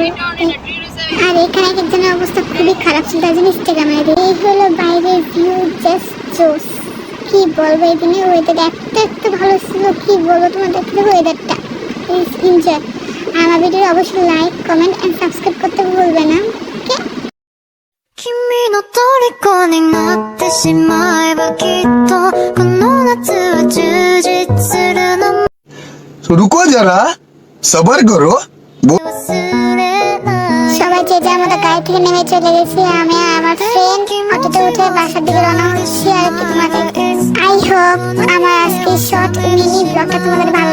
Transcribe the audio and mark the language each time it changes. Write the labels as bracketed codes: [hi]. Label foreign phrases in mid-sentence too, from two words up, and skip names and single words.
[bn] আর এখানে একজনের অবস্থা খুবই খারাপ ছিল, তার জন্য ইনস্টাগ্রামে এই হলো বাইরের ভিউ, জাস্ট জোস। কি বলবো, এই দিনে ওয়েদার এত ভালো ছিল, কি বলবো তোমাদের, ওয়েদারটা [en] please enjoy. [bn] আর আমার ভিডিও অবশ্যই [en] like comment and subscribe [bn] করতে ভুলবে না, ওকে? [ja] 君の虜になってしまえばきっとこの夏は充実するの [hi] तो रुको जरा सबर करो। [bn] সবাই যে যার মতো গাড়ি থেকে নেমে চলে গেছি। আমি আর আমার ফ্রেন্ড অটোতে উঠে বাসার দিকে রওনা হচ্ছি। আর কি তোমাদের [en] I hope [bn] আমার আজকে [en] short mini [bn] ব্লগটা তোমাদের ভালো লেগেছে।